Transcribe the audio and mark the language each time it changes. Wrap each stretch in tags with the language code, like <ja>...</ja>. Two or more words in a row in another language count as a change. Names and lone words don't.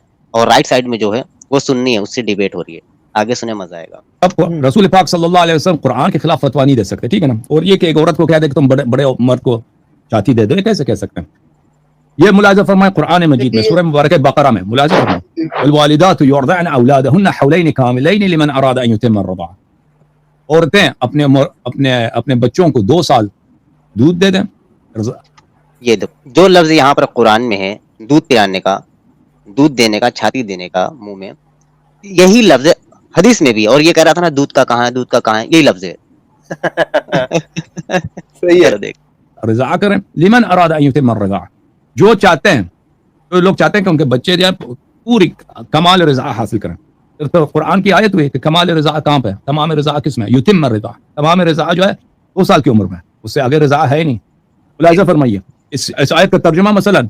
<hi>और राइट साइड में जो है वो सुन्नी है, उससे डिबेट हो रही है। आगे सुने, मजा आएगा। अब रसूल पाक</hi> <ar>صلى الله عليه وسلم</ar> <hi>कुरान के खिलाफ फतवा नहीं दे सकते, ठीक है ना। और ये कि एक औरत को कह दे कि तुम बड़े मर्द को छाती दे दो, ये कैसे कह सकते हैं। ये मुलाज़ा फरमाए कुरान मजीद में, सूरह मुबारक बकरा में मुलाज़ा फरमाए,</hi> <ar>والوالدات يرضعن أولادهن حولين كاملين لمن أراد أن يتم الرضاعة.</ar> <hi>औरतें अपने बच्चों को 2 साल दूध दे दें। ये जो लफ्ज यहाँ पर कुरान में है, दूध पिलाने का, दूध देने का, छाती देने का मुंह में, यही लफ्ज हदीस में भी। और ये कह रहा था ना, दूध का कहाँ है, दूध का कहाँ है, यही लफ्ज है। सही है। देख, रज़ा करें,</hi> <ar>لمن أراد أن يتم الرضاعة,</ar> <hi>जो चाहते हैं, तो लोग चाहते हैं कि उनके बच्चे जो है पूरी कमाल रज़ा हासिल करें। तो कुरान की आयत हुई कि कमाल रज़ा कहाँ पे है, तमाम रज़ा किस में,</hi> <ar>يتم رضاعة,</ar> <hi>तमाम रज़ा जो है 2 साल की उम्र में, उससे आगे रज़ा है ही नहीं। मुलाज़ा फरमाइए इस आयत का तर्जुमा मसलन।</hi>